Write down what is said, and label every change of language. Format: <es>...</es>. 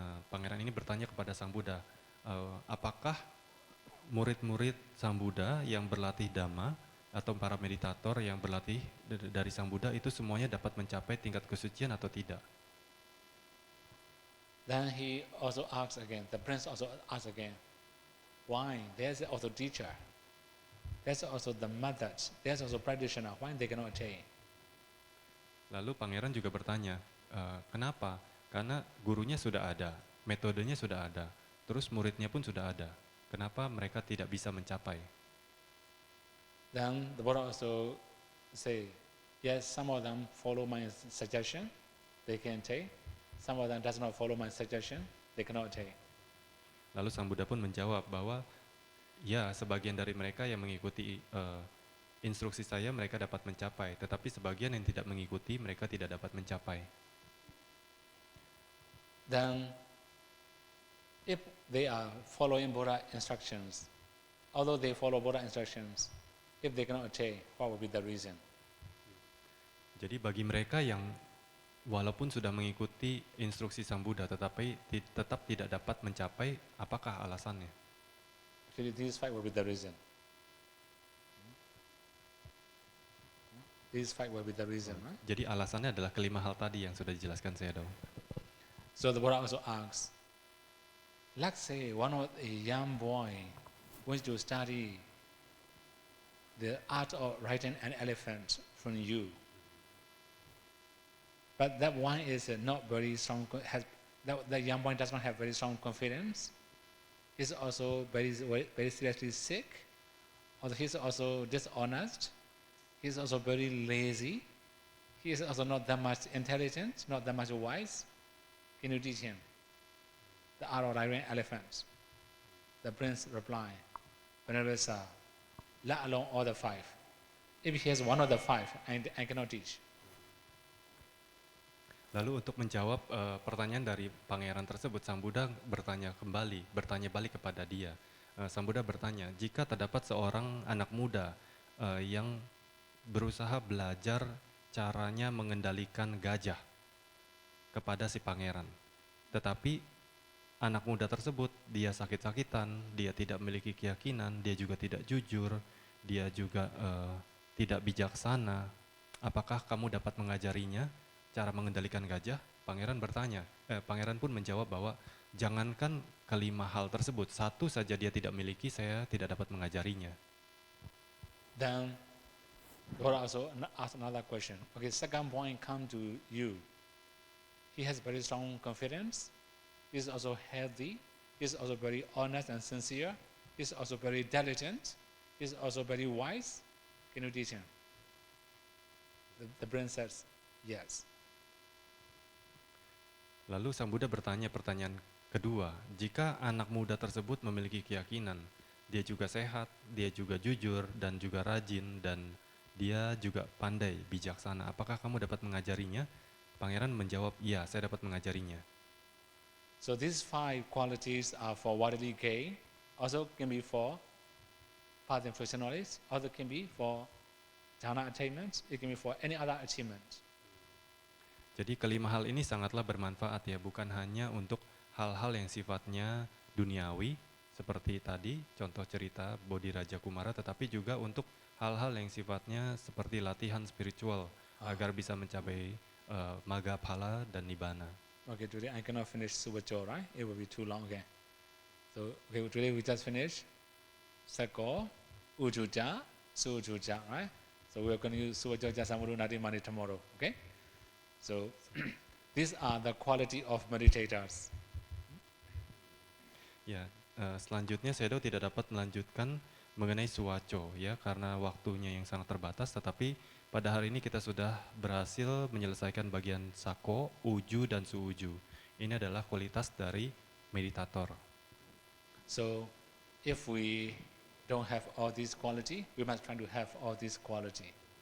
<id>Pangeran ini bertanya kepada Sang Buddha, apakah murid-murid Sang Buddha yang berlatih Dhamma atau para meditator yang berlatih dari Sang Buddha itu semuanya dapat mencapai tingkat kesucian atau tidak?</id> <en>Then he also asks again, the prince also asks again, why? There's also teacher. There's also the methods. There's also practitioner. Why they cannot attain?</en> <id>Lalu pangeran juga bertanya, kenapa? Karena gurunya sudah ada, metodenya sudah ada, terus muridnya pun sudah ada. Kenapa mereka tidak bisa mencapai?</id> <en>Then the Buddha also say, yes, some of them follow my suggestion, they can take. Some of them does not follow my suggestion, they cannot take.</en> <id>Lalu Sang Buddha pun menjawab bahwa ya sebagian dari mereka yang mengikuti instruksi saya mereka dapat mencapai, tetapi sebagian yang tidak mengikuti mereka tidak dapat mencapai.</id> <en>Then, if they are following Buddha instructions, although they follow Buddha instructions, if they cannot attain, what would be the reason?</en> <id>Jadi bagi mereka yang walaupun sudah mengikuti instruksi Sang Buddha tetapi tetap tidak dapat mencapai, apakah alasannya?</id> <en>Actually, these five will be the reason. These five will be the reason, right?</en> <id>Jadi alasannya adalah kelima hal tadi yang sudah dijelaskan Sayadaw.</id> <en>So the Buddha also asks, let's say one of a young boy wants to study the art of riding an elephant from you. But that one is not very strong, that young boy does not have very strong confidence. He's also very seriously sick, or he's also dishonest, he's also very lazy, he is also not that much intelligent, not that much wise. Can you teach him the art of riding elephants? The prince replied, Venerable sir, let alone all the five. If he has one of the five, I cannot teach.</en> <id>Lalu untuk menjawab pertanyaan dari pangeran tersebut, Sang Buddha bertanya balik kepada dia. Sang Buddha bertanya, jika terdapat seorang anak muda yang berusaha belajar caranya mengendalikan gajah kepada si pangeran, tetapi anak muda tersebut dia sakit-sakitan, dia tidak memiliki keyakinan, dia juga tidak jujur, dia juga tidak bijaksana, apakah kamu dapat mengajarinya cara mengendalikan gajah? Pangeran pun menjawab bahwa jangankan kelima hal tersebut, satu saja dia tidak miliki, saya tidak dapat mengajarinya.</id> <en>Then Lord also asked another question. Okay, second point come to you. He has very strong confidence. He is also healthy. He is also very honest and sincere. He is also very diligent. He is also very wise. Can you teach him? The prince says, yes.</en> <id>Lalu Sang Buddha bertanya pertanyaan kedua, jika anak muda tersebut memiliki keyakinan, dia juga sehat, dia juga jujur, dan juga rajin, dan dia juga pandai, bijaksana, apakah kamu dapat mengajarinya? Pangeran menjawab, ya, saya dapat mengajarinya.</id> <en>So these five qualities are for worldly gain, also can be for path and fruition knowledge, also can be for jhana attainment, it can be for any other achievement.</en> <id>Jadi kelima hal ini sangatlah bermanfaat ya, bukan hanya untuk hal-hal yang sifatnya duniawi, seperti tadi contoh cerita Bodhi Raja Kumara, tetapi juga untuk hal-hal yang sifatnya seperti latihan spiritual, agar bisa mencapai Magga Phala dan Nibbana.</id> <en>Okay, today I cannot finish Suvacho, right? It will be too long again. So okay, today we just finished Sako, Ujuja, Sujuja, right? So we are going to use Suvacho Jasamuru Nadi Mani tomorrow, okay? So these are the quality of meditators.</en> <id>Ya, selanjutnya Sayadaw tidak dapat melanjutkan mengenai Suwaco ya, karena waktunya yang sangat terbatas, tetapi pada hari ini kita sudah berhasil menyelesaikan bagian Sako, Uju, dan Suuju. Ini adalah kualitas dari meditator.</id> <en>So if we don't have all these quality, we must try to have all these quality.</en>